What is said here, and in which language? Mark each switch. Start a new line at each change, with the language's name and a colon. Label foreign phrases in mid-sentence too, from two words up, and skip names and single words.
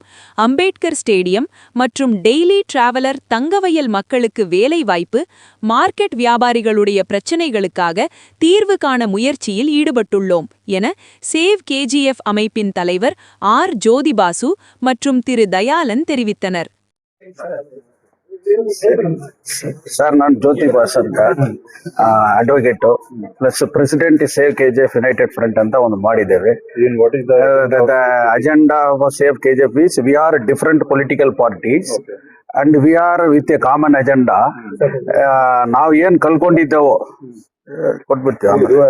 Tamil: அம்பேத்கர் ஸ்டேடியம் மற்றும் டெய்லி டிராவலர் தங்கவயல் மக்களுக்கு வேலை வாய்ப்பு, மார்க்கெட் வியாபாரிகளுடைய பிரச்சனைகளுக்காக தீர்வு காண முயற்சியில் ஈடுபட்டுள்ளோம் என சேவ் கேஜிஎஃப் அமைப்பின் தலைவர் ஆர். ஜோதிபாசு மற்றும் திரு தயாளன் தெரிவித்தனர்.
Kannada: ಸರ್, ನಾನು ಜ್ಯೋತಿ ಬಾಸ್ ಅಂತ
English: advocate plus president Save KGF United Front
Kannada: ಅಂತ ಒಂದು ಮಾಡಿದ್ದೇವೆ.
English: Agenda of Save KGF is we are different political parties and we are with a common agenda.
Kannada: ನಾವು ಏನ್ ಕಲ್ಕೊಂಡಿದ್ದೆವೋ ಕೊಟ್ಬಿಡ್ತೀವಿ.